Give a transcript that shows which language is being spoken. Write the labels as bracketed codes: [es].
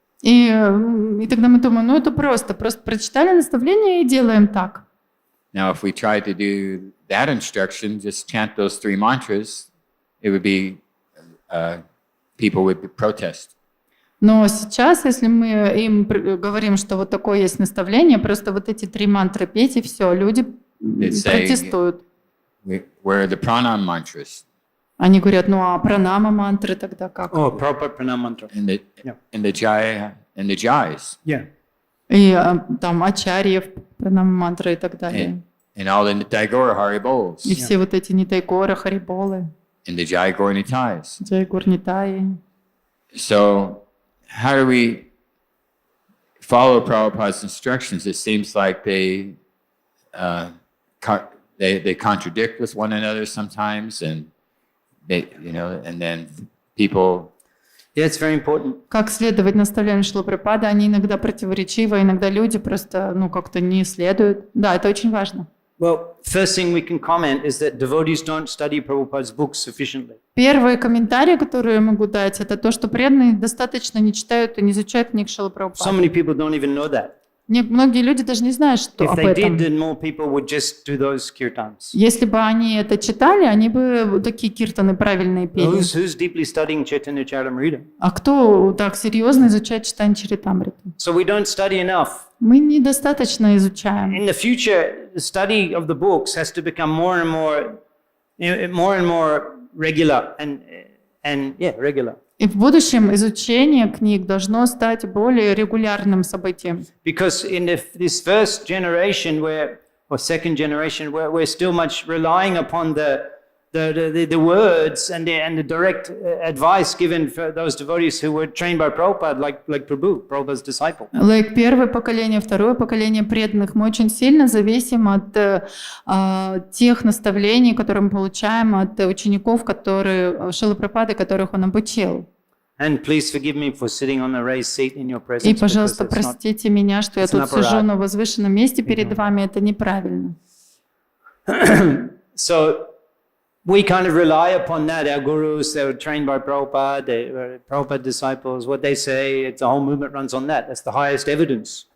[ru] И тогда мы думаем, ну это просто прочитали наставления и делаем так. [en] Now, if we tried to do that instruction, just chant those 3 mantras, it would be, people would protest. [ru] Но сейчас, если мы им говорим, что вот такое есть наставление, просто вот эти 3 мантры петь и все, люди протестуют. [en] Where are the pranam mantras? [ru] Они говорят, ну а пранама мантры тогда как? [en] Oh, Prabhupada Pranam Mantra. And the jai and the jais. Yeah. [ru] И там ачарьев, пранама мантры и так далее. [en] And all the Nittai-Gaura Haribols. [ru] И все вот эти Нитайгора, Хариболы, [en] And the Jai-Gaura Nittais. [ru] Джайгур Нитаи. [en] So how do we follow Prabhupada's instructions? It seems like they contradict with one another sometimes, and and then people. Yeah, it's very important. [ru] Как следовать наставлениям Шрилы Прабхупады, они иногда противоречивы, иногда люди просто, как-то не следуют. Да, это очень важно. [en] Well, first thing we can comment is that devotees don't study Prabhupada's books sufficiently. [ru] Первый комментарий, который я могу дать, это то, что преданные достаточно не читают и не изучают книг Шрилы [en] So [ru] Прабхупады. [en] many people don't even know that. [ru] Многие люди даже не знают, что [en] If [ru] об [en] they [ru] этом. [en] did, then more people would just do those kirtans. [ru] Если бы они это читали, они бы такие киртаны правильные пели. [en] Who's deeply studying Caitanya-charitamrita? [ru] А кто так серьезно изучает Чайтанья-чаритамриту? [en] So we don't study enough. [ru] Мы недостаточно изучаем. [en] In the future, the study of the books has to become more and more regular and regular. [ru] И в будущем изучение книг должно стать более регулярным событием. [en] Because in this first generation, or second generation, we're still much relying upon the words and the direct advice given for those devotees who were trained by Prabhupada, like Prabhupada's disciple. [ru] Первое поколение, второе поколение преданных, мы очень сильно зависим от тех наставлений, которые мы получаем от учеников, Шрилы Прабхупады, которых он обучил. [en] And please forgive me for sitting on a raised seat in your presence. [ru] И, пожалуйста, простите меня, что я тут сижу на возвышенном месте перед вами, это неправильно. [en] So we kind of rely upon that. Our gurus, they were trained by Prabhupada, they were Prabhupada disciples. What they say, the whole movement runs on that. That's the highest evidence.